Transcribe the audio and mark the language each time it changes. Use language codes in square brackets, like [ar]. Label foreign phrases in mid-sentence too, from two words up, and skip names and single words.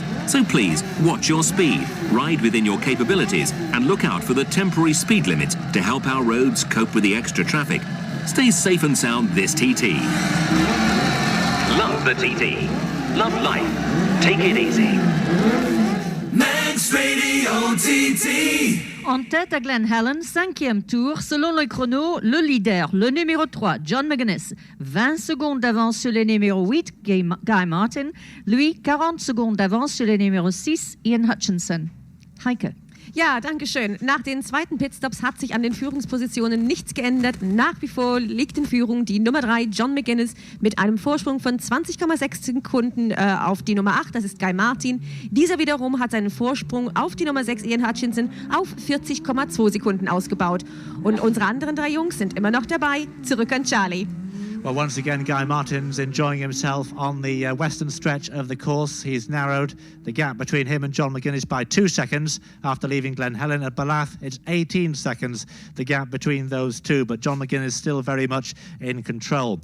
[en] So please, watch your speed, ride within your capabilities, and look out for the temporary speed limits to help our roads cope with the extra traffic. Stay safe and sound this TT. Love the TT. Love life. Take it easy. Manx Radio TT. [fr] En tête à Glen Helen, 5e tour, selon le chrono, le leader, le numéro 3, John McGuinness, 20 secondes d'avance sur le numéro 8, Guy Martin, lui, 40 secondes d'avance sur le numéro 6, Ian Hutchinson. [de] Heike. Ja, danke schön. Nach den zweiten Pitstops hat sich an den Führungspositionen nichts geändert. Nach wie vor liegt in Führung die Nummer 3, John McGuinness, mit einem Vorsprung von 20,6 Sekunden auf die Nummer 8, das ist Guy Martin. Dieser wiederum hat seinen Vorsprung auf die Nummer 6, Ian Hutchinson, auf 40,2 Sekunden ausgebaut. Und unsere anderen 3 Jungs sind immer noch dabei. Zurück an Charlie. [en] Well, once again, Guy Martin's enjoying himself on the western stretch of the course. He's narrowed the gap between him and John McGuinness by 2 seconds after leaving Glen Helen. At Ballath, it's 18 seconds, the gap between those two, but John McGuinness still very much in control.